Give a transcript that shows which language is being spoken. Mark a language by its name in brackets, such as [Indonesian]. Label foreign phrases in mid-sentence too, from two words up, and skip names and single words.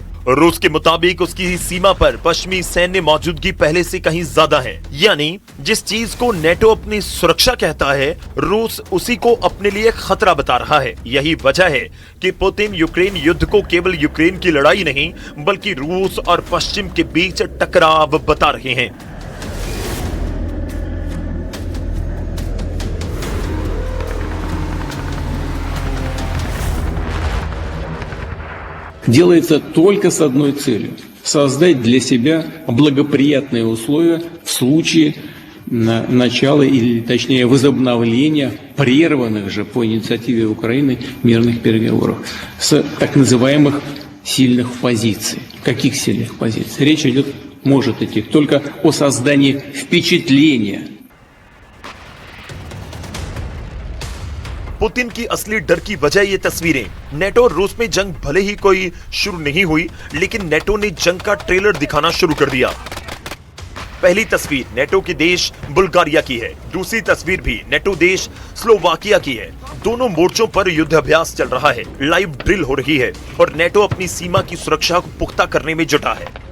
[Hindi] रूस के मुताबिक उसकी सीमा पर पश्चिमी सैन्य मौजूदगी पहले से कहीं ज्यादा है, यानी जिस चीज को नेटो अपनी सुरक्षा कहता है, रूस उसी को अपने लिए खतरा बता रहा है। यही वजह है कि पुतिन यूक्रेन युद्ध को केवल यूक्रेन की लड़ाई नहीं, बल्कि रूस और पश्चिम के बीच टकराव बता रहे हैं। [Russian] делается только с одной целью – создать для себя благоприятные условия в случае начала или, точнее, возобновления прерванных же по инициативе Украины мирных переговоров с так называемых сильных позиций. Каких сильных позиций? Речь может идти только о создании впечатления. [Hindi] पुतिन की असली डर की वजह ये तस्वीरें। नेटो और रूस में जंग भले ही कोई शुरू नहीं हुई, लेकिन नेटो ने जंग का ट्रेलर दिखाना शुरू कर दिया। पहली तस्वीर नेटो के देश बुल्गारिया की है, दूसरी तस्वीर भी नेटो देश स्लोवाकिया की है। दोनों मोर्चों पर युद्ध अभ्यास चल रहा है, लाइव ड्रिल हो रही है और नेटो अपनी सीमा की सुरक्षा को पुख्ता करने में जुटा है।